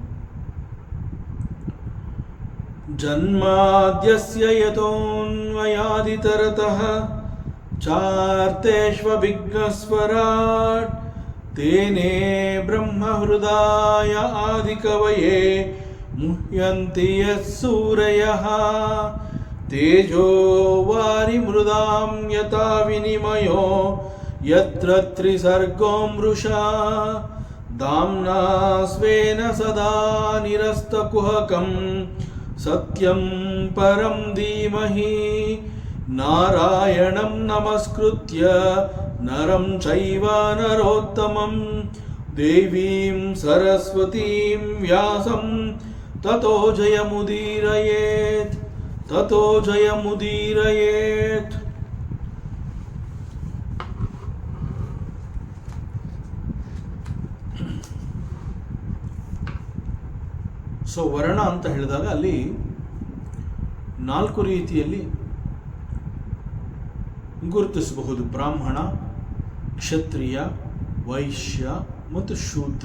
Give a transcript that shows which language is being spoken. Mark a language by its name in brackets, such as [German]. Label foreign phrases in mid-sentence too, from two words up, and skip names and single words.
[Sanskrit] ಜನ್ಮಾದ್ಯಸ್ಯ ಯತೋನ್ಮಯಾದಿತರತಃ ಚಾರ್ತೇಷ್ವಭಿಘ್ನಸ್ವರಾಟ್ ತೇನೇ ಬ್ರಹ್ಮಹೃದಾಯ ಆದಿಕವಯೇ ಮುಹ್ಯಂತಿ ಯತ್ಸೂರಯಃ ತೇಜೋ ವಾರಿಮೃದಾಂ ಯಥಾ ವಿನಿಮಯೋ ಯತ್ರ ತ್ರಿಸರ್ಗೋ ಮೃಷಾ ಧಾಮ್ನಾ ಸ್ವೇನ ಸದಾ ನಿರಸ್ತಕುಹಕಂ ಸತ್ಯಂ ಪರಂ ಧೀಮಹಿ. ನಾರಾಯಣಂ ನಮಸ್ಕೃತ್ಯ ನರಂ ಚೈವ ನರೋತ್ತಮಂ ದೇವೀಂ ಸರಸ್ವತೀಂ ವ್ಯಾಸಂ ತತೋ ಜಯಮುದೀರಯೇತ್ ತತೋ ಜಯಮುದೀರಯೇತ್. [Kannada] ಸೊ ವರ್ಣ ಅಂತ ಹೇಳಿದಾಗ ಅಲ್ಲಿ 4 ರೀತಿಯಲ್ಲಿ ಗುರುತಿಸಬಹುದು: ಬ್ರಾಹ್ಮಣ, ಕ್ಷತ್ರಿಯ, ವೈಶ್ಯ ಮತ್ತು ಶೂದ್ರ.